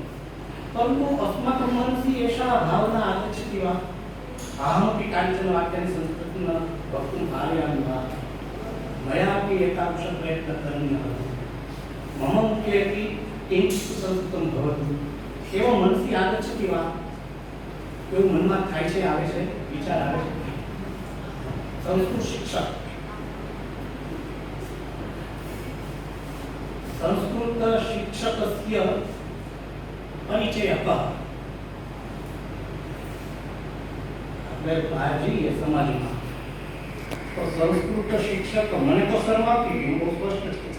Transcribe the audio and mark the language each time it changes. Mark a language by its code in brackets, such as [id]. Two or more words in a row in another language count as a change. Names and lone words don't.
[sa] परन्तु अस्माकं मनसि एषा भावना आगच्छति वा? अहमपि कानिचन वाक्यानि संस्कृतेन वक्तुं पारयामि वा? मयापि एतादृशः प्रयत्नः करणीयः। मम मुखे अपि किञ्चित् संस्कृतं भवतु, एवं मनसि आगच्छति वा? [gu] એવું મનમાં થાય છે, આવે છે, વિચાર આવે છે? [sa] संस्कृत शिक्षक, संस्कृत शिक्षकस्य परिचयः कः? [gu] આપણે બહાર જઈએ સમાજમાં તો સંસ્કૃત શિક્ષક મને તો શરમ આવતી હતી, હું બહુ સ્પષ્ટ છું.